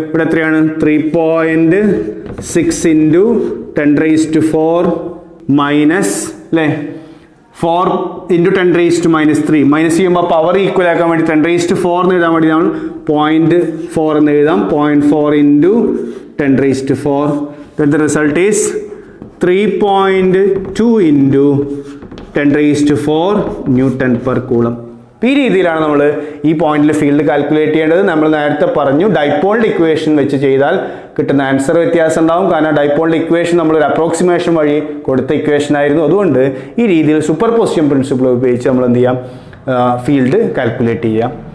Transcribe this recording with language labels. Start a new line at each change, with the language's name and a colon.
Malayalam: ഇവിടെ എത്രയാണ്, 3.6 × 10⁻⁴ മൈനസ് അല്ലേ 4 × 10⁻³ മൈനസ് ചെയ്യുമ്പോൾ പവർ ഈക്വൽ ആക്കാൻ വേണ്ടി 10⁻⁴ എന്ന് എഴുതാൻ വേണ്ടി നമ്മൾ 0.4 എന്ന് എഴുതാം. 0.4 × 10⁻⁴.
English: then the result is 3.2 × 10⁻⁴ newton per coulomb.
Malayalam: ഈ രീതിയിലാണ് നമ്മൾ ഈ പോയിന്റിൽ ഫീൽഡ് കാൽക്കുലേറ്റ് ചെയ്യേണ്ടത്. നമ്മൾ നേരത്തെ പറഞ്ഞു ഡൈപോളിന്റെ ഇക്വേഷൻ വെച്ച് ചെയ്താൽ കിട്ടുന്ന ആൻസർ വ്യത്യാസം ഉണ്ടാവും. കാരണം ഡൈപോളിന്റെ ഇക്വേഷൻ നമ്മൾ ഒരു അപ്രോക്സിമേഷൻ വഴി കൊടുത്ത ഇക്വേഷൻ ആയിരുന്നു. അതുകൊണ്ട് ഈ രീതിയിൽ സൂപ്പർ പൊസിഷൻ പ്രിൻസിപ്പിൾ ഉപയോഗിച്ച് നമ്മൾ എന്ത് ചെയ്യാം, ഫീൽഡ് കാൽക്കുലേറ്റ് ചെയ്യാം.